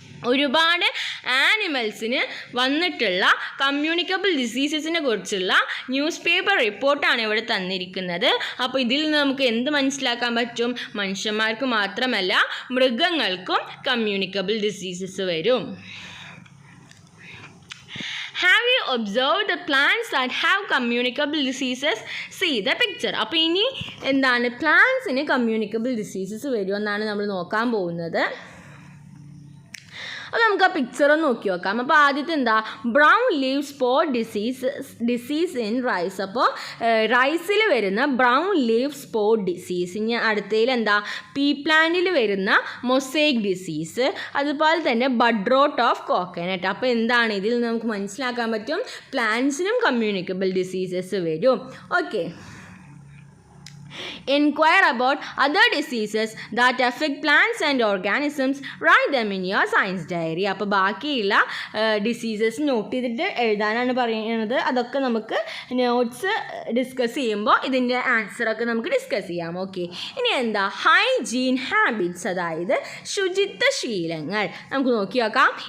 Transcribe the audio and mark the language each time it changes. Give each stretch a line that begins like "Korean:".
Malayalam: ഒരുപാട് ആനിമൽസിന് വന്നിട്ടുള്ള കമ്മ്യൂണിക്കബിൾ ഡിസീസസിനെ കുറിച്ചുള്ള ന്യൂസ് പേപ്പർ റിപ്പോർട്ടാണ് ഇവിടെ തന്നിരിക്കുന്നത്. അപ്പോൾ ഇതിൽ നിന്ന് നമുക്ക് എന്ത് മനസ്സിലാക്കാൻ പറ്റും? മനുഷ്യന്മാർക്ക് മാത്രമല്ല മൃഗങ്ങൾക്കും കമ്മ്യൂണിക്കബിൾ ഡിസീസസ് വരും.
English: Have you observed the plants that have communicable diseases? See the picture.
Malayalam: അപ്പോൾ ഇനി എന്താണ്? പ്ലാന്റ്സിന് കമ്മ്യൂണിക്കബിൾ ഡിസീസസ് വരുമെന്നാണ് നമ്മൾ നോക്കാൻ പോകുന്നത്. അപ്പോൾ നമുക്ക് ആ പിക്ചർ ഒന്ന് നോക്കി നോക്കാം. അപ്പോൾ ആദ്യത്തെ എന്താ?
English: Brown leaf spot disease in rice.
Malayalam: അപ്പോൾ റൈസിൽ വരുന്ന ബ്രൗൺ ലീവ് സ്പോട്ട് ഡിസീസ്. ഇനി അടുത്തതിൽ എന്താ? പീ പ്ലാന്റിൽ വരുന്ന മൊസൈക്ക് ഡിസീസ്. അതുപോലെ തന്നെ
English: Bud rot of coconut.
Malayalam: അപ്പോൾ എന്താണ്? ഇതിൽ നമുക്ക് മനസ്സിലാക്കാൻ പറ്റും പ്ലാന്റ്സിനും കമ്മ്യൂണിക്കബിൾ ഡിസീസസ് വരും. Okay,
English: Inquire about other diseases that affect plants and organisms. Write them in your science diary.
Malayalam: അപ്പോൾ ബാക്കിയുള്ള ഡിസീസസ് നോട്ട് ചെയ്തിട്ട് എഴുതാനാണ് പറയുന്നത്. അതൊക്കെ നമുക്ക് നോട്ട്സ് ഡിസ്കസ് ചെയ്യുമ്പോൾ ഇതിൻ്റെ ആൻസറൊക്കെ നമുക്ക് ഡിസ്കസ് ചെയ്യാം. ഓക്കെ, ഇനി എന്താ ഹൈജീൻ ഹാബിറ്റ്സ്, അതായത് ശുചിത്വശീലങ്ങൾ. നമുക്ക് നോക്കി നോക്കാം.